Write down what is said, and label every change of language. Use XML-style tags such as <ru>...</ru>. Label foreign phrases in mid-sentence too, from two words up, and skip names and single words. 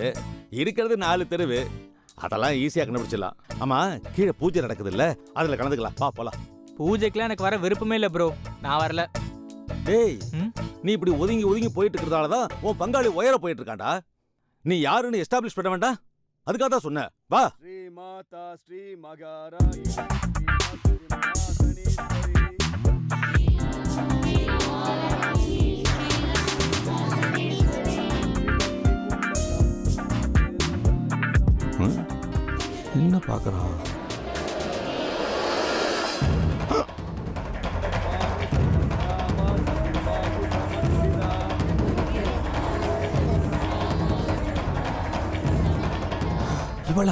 <ta>இருக்கிறது 4 தெருவு, அதெல்லாம் ஈஸியா கண்டுபிடிச்சிடலாம். ஆமா, கீழே பூஜை நடக்குது இல்ல, அதுல கலந்துக்கலாம், வா போலாம். பூஜைக்கெல்லாம் எனக்கு வர விருப்பமே இல்ல ப்ரோ, நான் வரல. டேய், நீ இப்படி ஒதுங்கி ஒதுங்கி போயிட்டு இருக்கிறதாலதான் உன் பங்காளி உயர போயிட்டு இருக்காண்டா. நீ யாருன்னு எஸ்டாப்ளிஷ் பண்ண வேண்டாம், அதுக்காக தான் சொன்ன. வா.</ta> <sa>श्रीमाता श्रीमगारायिणी श्रीमत्सिंहासनेश्वरी.</sa> <ta>என்ன பாக்குறான்? இவளா?</ta>